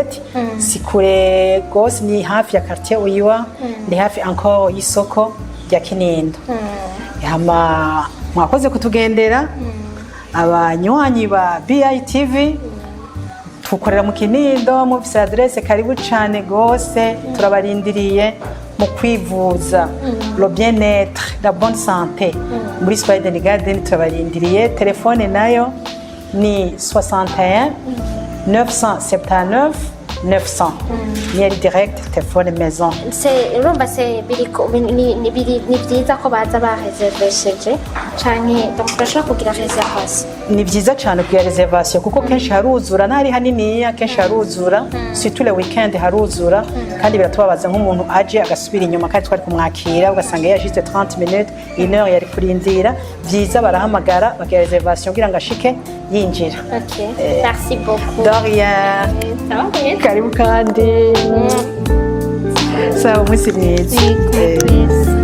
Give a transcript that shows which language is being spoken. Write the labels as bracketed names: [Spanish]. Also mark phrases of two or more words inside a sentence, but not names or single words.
[Rundi] Si kure gose, ni hafi ya quartier Uyiwa, ni hafi encore y'isoko rya Kinindo. Hama mwakoze kutugendera abanywanyi ba BITV, tukorera mu Kinindo, mufise adresse karibu cane gose, turabarindiriye mu kwivuza [French] le bien-être, la bonne santé [Rundi] muri Sweden Garden. Turabarindiriye. Telefone nayo ni 61 979 900. Ni direct telefone maison. urumva se ni byiza ko baza bareservesheje canke bashobora kugira reservation? Ni byiza cyane kugira reservation kuko kenshi haruzura, ntari haniniya, kenshi haruzura, [French] surtout le weekend [Rundi] haruzura, kandi biratubabaza nk'umuntu aje agasubira inyuma kandi twari kumwakira ugasanga yashitse 30 minutes, 1 heure yari kurindira. Byiza barahamagara bagira reservation kugira ngo ashike yinjira. [French] Ok, merci beaucoup. De rien. [Rundi] Karibu kandi. Sawa, mwisi mwiza.